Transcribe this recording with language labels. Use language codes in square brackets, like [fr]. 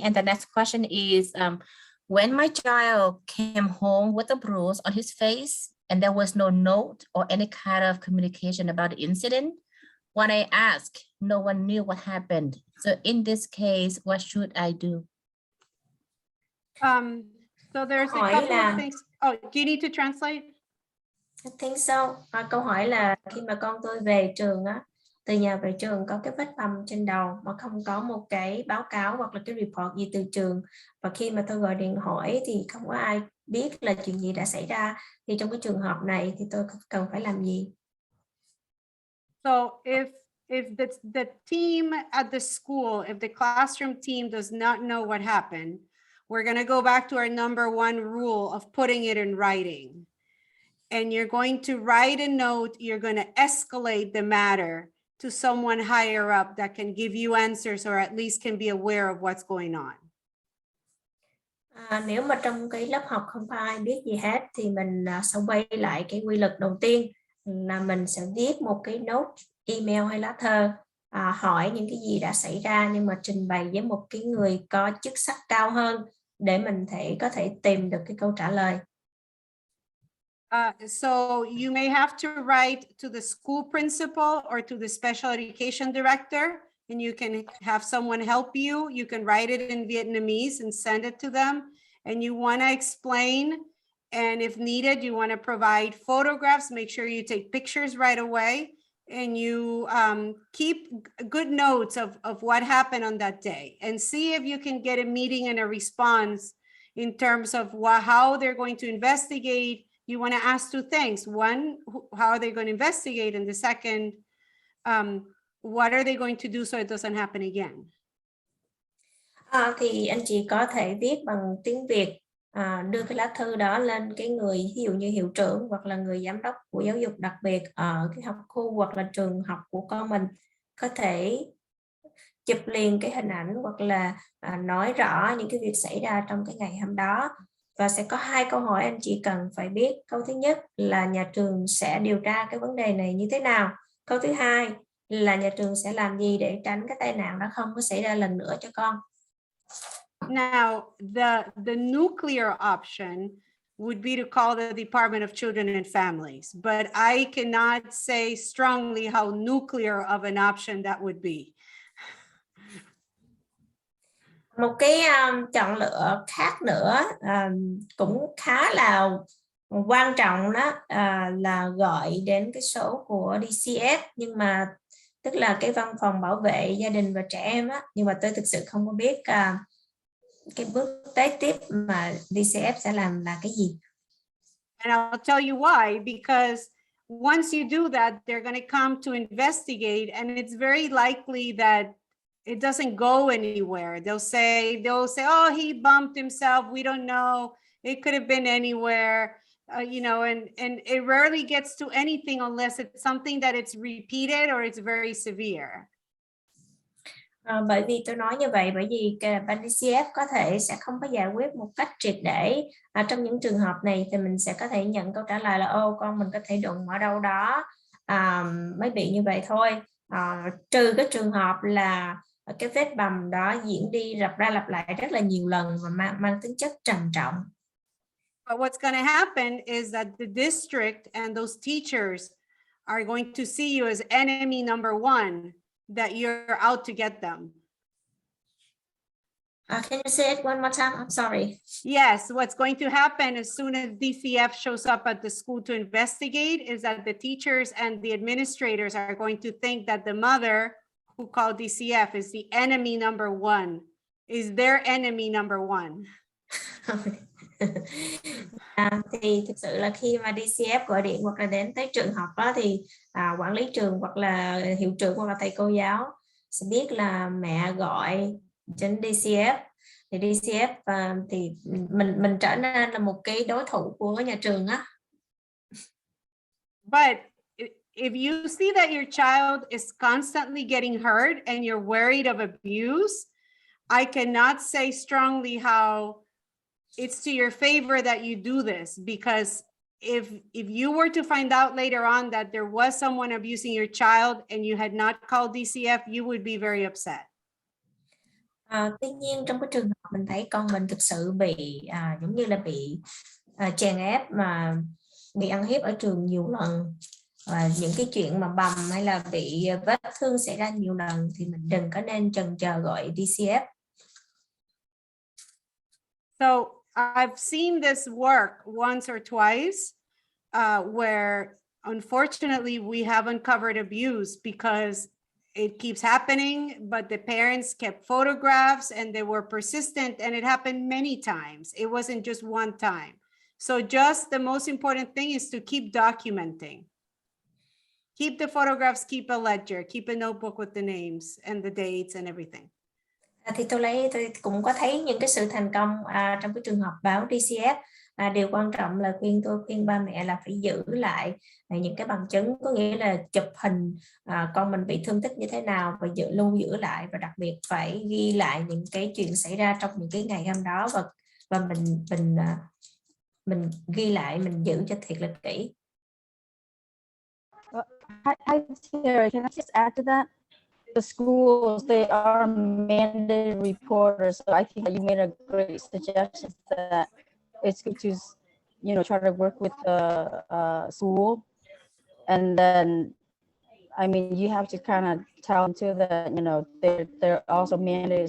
[en] And the next question is, when my child came home with a bruise on his face and there was no note or any kind of communication about the incident, when I asked, no one knew what happened. So in this case, what should I do? So there's a couple of things. Oh, do you need to translate? I think so. [vi] Câu hỏi là khi mà con tôi về trường á, từ nhà về trường có cái vết bầm trên đầu mà không có một cái báo cáo hoặc là cái report gì từ trường, và khi mà tôi gọi điện hỏi thì không có ai biết là chuyện gì đã xảy ra, thì trong cái trường hợp này thì tôi cần phải làm gì? [en] So if the team at the school, if the classroom team does not know what happened, we're going to go back to our number 1 rule of putting it in writing. And you're going to write a note, you're going to escalate the matter to someone higher up that can give you answers or at least can be aware of what's going on. [vi] Nếu mà trong cái lớp học không có ai biết gì hết thì mình sẽ quay lại cái quy luật đầu tiên là mình sẽ viết một cái note email hay lá thơ hỏi những cái gì đã xảy ra, nhưng mà trình bày với một cái người có chức sắc cao hơn để mình có thể tìm được cái câu trả lời. [en] So you may have to write to the school principal or to the special education director, and you can have someone help you. You can write it in Vietnamese and send it to them. And you want to explain, and if needed, you want to provide photographs. Make sure you take pictures right away, and you keep good notes of what happened on that day, and see if you can get a meeting and a response in terms of how they're going to investigate. You want to ask two things. One, how are they going to investigate? And the second, what are they going to do so it doesn't happen again? [vi] Thì anh chị có thể viết bằng tiếng Việt, đưa cái lá thư đó lên cái người, ví dụ như hiệu trưởng hoặc là người giám đốc của giáo dục đặc biệt ở cái học khu hoặc là trường học của con mình, có thể chụp liền cái hình ảnh hoặc là nói rõ những cái việc xảy ra trong cái ngày hôm đó. Và sẽ có 2 câu hỏi anh chị cần phải biết. Câu thứ nhất là nhà trường sẽ điều tra cái vấn đề này như thế nào. Câu thứ hai là nhà trường sẽ làm gì để tránh cái tai nạn đó không có xảy ra lần nữa cho con. [en] Now, the nuclear option would be to call the Department of Children and Families, but I cannot say strongly how nuclear of an option that would be. [vi] Một cái chọn lựa khác nữa cũng khá là quan trọng đó là gọi đến cái số của DCF, nhưng mà tức là cái văn phòng bảo vệ gia đình và trẻ em á, nhưng mà tôi thực sự không có biết cái bước kế tiếp mà DCF sẽ làm là cái gì. [en] And I'll tell you why, because once you do that, they're going to come to investigate, and it's very likely that it doesn't go anywhere. They'll say, oh, he bumped himself. We don't know. It could have been anywhere, you know, and it rarely gets to anything unless it's something that it's repeated or it's very severe. [vi] Bởi vì tôi nói như vậy bởi vì ban DCF có thể sẽ không có giải quyết một cách triệt để. Trong những trường hợp này thì mình sẽ có thể nhận câu trả lời là con mình có thể đụng ở đâu đó mới bị như vậy thôi, trừ cái trường hợp là cái vết bầm đó diễn đi lặp ra lặp lại rất là nhiều lần và mang tính chất trầm trọng. [en] But what's going to happen is that the district and those teachers are going to see you as enemy number one, that you're out to get them. Can you say it one more time? I'm sorry. Yes, what's going to happen as soon as DCF shows up at the school to investigate is that the teachers and the administrators are going to think that the mother who called DCF is the enemy number one, is their enemy number one. [vi] Thì thực sự là khi mà DCF gọi điện hoặc là đến tới trường học đó thì quản lý trường hoặc là hiệu trưởng hoặc là thầy cô giáo sẽ biết là mẹ gọi trên DCF, thì DCF thì mình trở nên là một cái đối thủ của nhà trường á. [en] But if you see that your child is constantly getting hurt and you're worried of abuse, I cannot say strongly how it's to your favor that you do this, because if you were to find out later on that there was someone abusing your child and you had not called DCF, you would be very upset. [vi] Tuy nhiên trong cái trường hợp mình thấy con mình thực sự bị giống như là bị chèn ép mà bị ăn hiếp ở trường nhiều lần, và những cái chuyện mà bầm hay là bị vết thương xảy ra nhiều lần thì mình đừng có nên chần chờ gọi DCF. [en] So I've seen this work once or twice where unfortunately we haven't covered abuse because it keeps happening, but the parents kept photographs and they were persistent, and it happened many times. It wasn't just one time. So just the most important thing is to keep documenting. Keep the photographs, keep a ledger, keep a notebook with the names and the dates and everything. [vi] Thì tôi cũng có thấy những cái sự thành công trong cái trường hợp báo DCF. Điều quan trọng là tôi khuyên ba mẹ là phải giữ lại những cái bằng chứng, có nghĩa là chụp hình con mình bị thương tích như thế nào và lưu giữ lại, và đặc biệt phải ghi lại những cái chuyện xảy ra trong những cái ngày hôm đó, và và mình ghi lại, mình giữ cho thiệt là kỹ. [en] Hi, Tere, can I just add to that? The schools, they are mandated reporters, so I think that you made a great suggestion that it's good to, you know, try to work with the school, and then, I mean, you have to kind of tell them too that, you know, they're also mandated.